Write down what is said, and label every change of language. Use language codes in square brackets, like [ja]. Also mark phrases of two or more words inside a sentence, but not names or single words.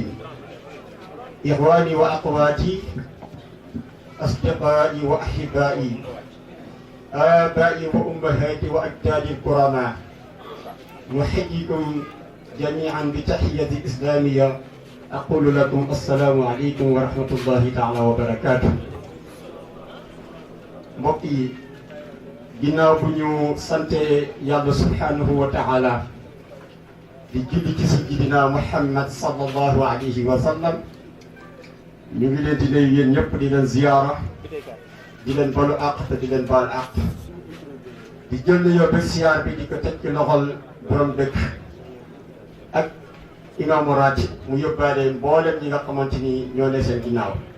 [ar] إخواني وأخواتي، أصدقائي وأحبائي، آبائي وأمهاتي وأجدادي الكرماء، نحييكم جميعا بتحية إسلامية. أقول لكم السلام عليكم ورحمة الله تعالى وبركاته. [wo] mbokk yi, ginnaaw bu ñu sante yàlla [ar] سبحانه وتعالى [wo] di julli ci sayyidina Muhammad [ar] صلى الله عليه وسلم, [wo] ñu ngi leen di nuyu yéen ñëpp di leen ziyaara, di leen balu àq te di leen baal àq, di jël nuyoo ba siyaar bi di ko teg ci loxol borom dëkk ak imaamu raatib mu yóbbaale mboolem ñi nga xamante ni ñoo ne seen ginnaaw.